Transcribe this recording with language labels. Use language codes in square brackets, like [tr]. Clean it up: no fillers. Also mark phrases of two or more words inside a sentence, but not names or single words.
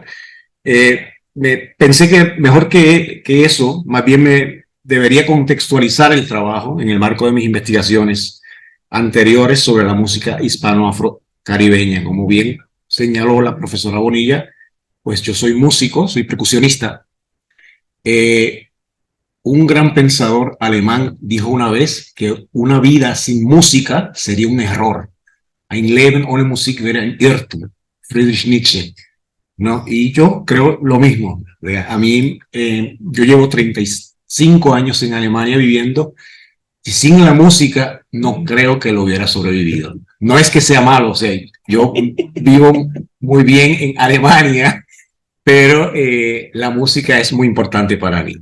[es] Pensé que mejor que eso, más bien me debería contextualizar el trabajo en el marco de mis investigaciones anteriores sobre la música hispano-afro-caribeña. Como bien señaló la profesora Bonilla, pues yo soy músico, soy percusionista. Un gran pensador alemán dijo una vez que una vida sin música sería un error. [de] Ein Leben ohne Musik wäre ein Irrtum. [es] Friedrich Nietzsche. ¿No? Y yo creo lo mismo. A mí, yo llevo 35 años en Alemania viviendo y sin la música no creo que lo hubiera sobrevivido. No es que sea malo, o sea, yo vivo muy bien en Alemania, pero la música es muy importante para mí.